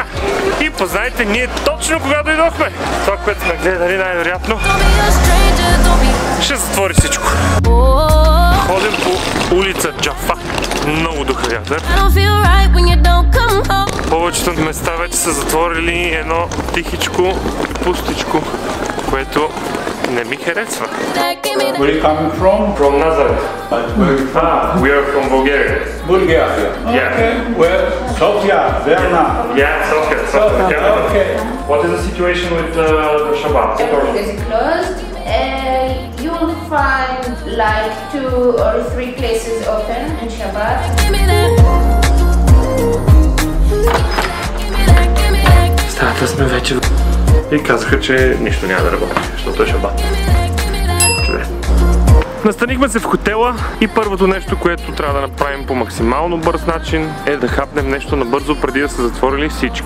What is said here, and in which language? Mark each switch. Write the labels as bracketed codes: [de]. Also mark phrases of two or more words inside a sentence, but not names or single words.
[bg] И познайте, ние точно кога дойдохме. Това, което сме гледали, най-вероятно ще затвори всичко. Ходим по улица Джафа. Много духа вятър. Повечето места вече са затворили, едно тихичко, пустичко, което не ми харесва. [en] Where are you coming from? From Nazareth. We are from Bulgaria. Bulgaria. Yeah. Okay. Where? Sofia, Varna. Yeah, Sofia. Okay. What is the situation with the Shabbat? Everything is closed. You will find like 2 or 3 places open in Shabbat. [bg] сме вече и казаха, че нищо няма да работи, защото е шабат. Чудесно. Настанихме се в хотела и първото нещо, което трябва да направим по максимално бърз начин е да хапнем нещо набързо преди да са затворили всички.